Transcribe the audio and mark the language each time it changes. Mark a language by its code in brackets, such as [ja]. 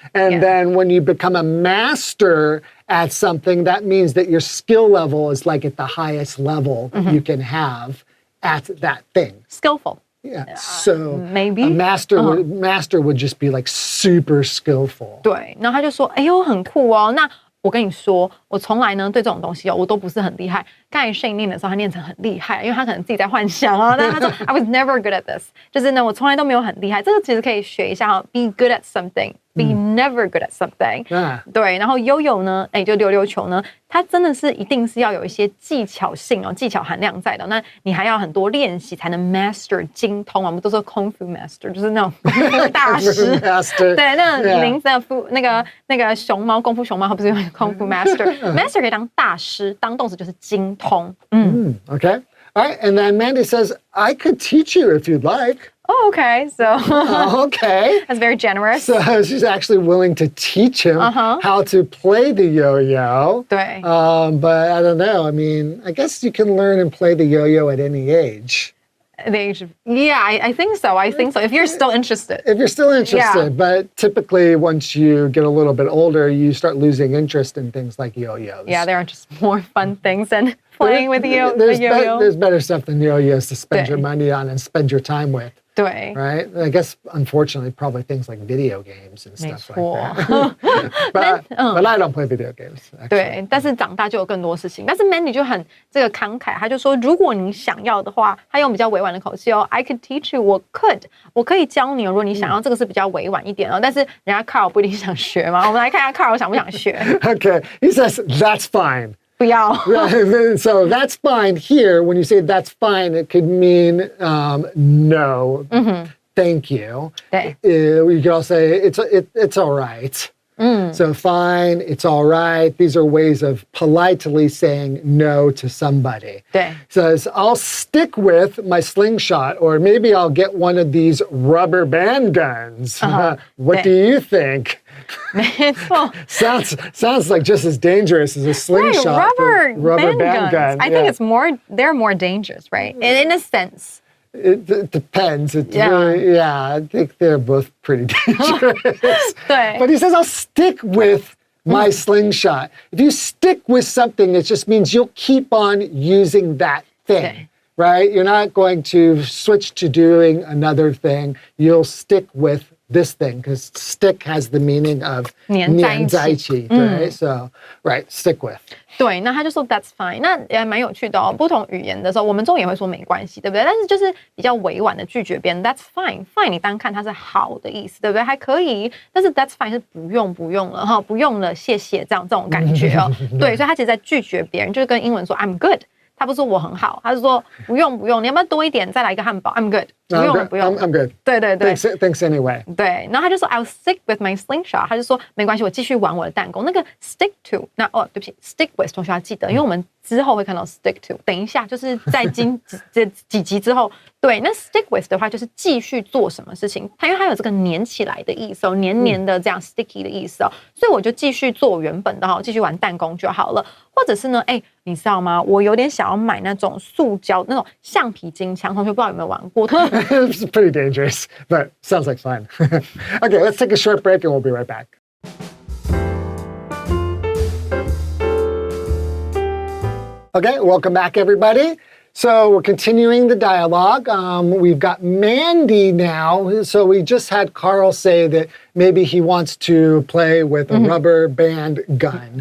[en] And Yeah. then when you become a master at something, that means that your skill level is like at the highest level that Mm-hmm. you can have at that thing. Skillful. Yeah. So maybe. a master would just be like super skillful. [zh] 对，然后他就说：“哎呦，很酷哦。那我跟你说，我从来呢对这种东西哦，我都不是很厉害。刚才Shane念的时候，他念成很厉害，因为他可能自己在幻想哦。但是他说 [en] I was never good at this， [zh] 就是呢，我从来都没有很厉害。这个其实可以学一下哈 ， [en] be good at something。 Be never good at something，、 [zh] 对，然后悠悠呢，哎，就溜溜球呢，它真的是一定是要有一些技巧性哦，技巧含量在的。那你还要很多练习才能 master 精通啊。我们都说功夫 master， 就是那种功夫大师。 [en] Master. [zh] 对，那 [en] Yeah. 林子的那个熊猫功夫熊猫，它不是用功夫 master，master 可以当大师，当动词就是精通。 Okay. All right. And then Mandy says, I could teach you if you'd like. Oh, okay, so Okay. that's very generous. So she's actually willing to teach him how to play the yo-yo. [zh] 对。 [en] But I don't know. I mean, I guess you can learn and play the yo-yo at any age. The age of, yeah, I think so. I think so. If you're still interested. If you're still interested. Yeah. But typically, once you get a little bit older, you start losing interest in things like yo-yos. Yeah, there are just more fun things than playing with you. There's, the yo-yo. there's better stuff than yo-yos to spend your Yeah. money on and spend your time with. [zh] 对， [en] Right? I guess, unfortunately, probably things like video games and [zh] 没 [en] stuff [zh] 错 [en] like that. But I don't play video games, actually. [zh] 对，但是长大就有更多事情。但是 Mandy 就很这个慷慨，他就说，如果你想要的话，他用比较委婉的口气哦 ， [en] I could teach you， [zh] 我可以教你哦。如果你想要，这个是比较委婉一点哦。但是人家 Carl 不一定想学嘛，我们来看一下 Carl 想不想学。 [en] Okay. He says, that's fine. [zh] 不要。 [en] So that's fine here. When you say that's fine, it could mean no, thank you. [zh] 对。 [en] You could also say it's all right. So fine, it's all right. These are ways of politely saying no to somebody. [zh] 对。 [en] Says, I'll stick with my slingshot, or maybe I'll get one of these rubber band guns. What do you think? [zh] 没错。 [en] Sounds like just as dangerous as a slingshot. Right, rubber band guns. I think yeah. it's they're more dangerous, right? In a sense. It depends. Yeah. Really, I think they're both pretty dangerous. [zh] 对。 [en] But he says, I'll stick with my slingshot. If you stick with something, it just means you'll keep on using that thing. [zh] 对。 [en] Right? You're not going to switch to doing another thing. You'll stick with this thing, because stick has the meaning of [zh] 黏在一起。 [en] right? So, right, stick with. [zh] 对，那他就说 [en] That's fine， [zh] 那也蛮有趣的哦。不同语言的时候，我们中文也会说没关系，对不对？但是就是比较委婉的拒绝别人 [en] That's fine， [zh] fine 你单看它是好的意思，对不对？还可以，但是 [en] That's fine [zh] 是不用了哈，不用了，谢谢这种感觉哦。对，所以他其实在拒绝别人，就是跟英文说 [en] I'm good。 [zh] 他不说我很好，他是说不用，你要不要多一点，再来一个汉堡 ？I'm good， 不用 [en] I'm good. [zh] 对对对。 [en] Thanks anyway. [zh] 对，然后他就说 [en] I'll stick with my slingshot， [zh] 他就说没关系，我继续玩我的弹弓。那个 stick to， 那对不起 ，stick with 同学要记得，因为我们之后会看到 stick to。等一下就是在几集之后，对，那 stick with 的话就是继续做什么事情，它因为它有这个粘起来的意思哦，黏的这样 sticky 的意思哦，所以我就继续做原本的哈，继续玩弹弓就好了。或者是呢，哎，你知道吗？我有点想要买那种塑胶那种橡皮筋枪，同学不知道有没有玩过？ [en] It's pretty dangerous, but sounds like fun. Okay, let's take a short break and we'll be right back. Okay, welcome back, everybody. So we're continuing the dialogue. We've got Mandy now. So we just had Carl say that maybe he wants to play with a rubber band gun.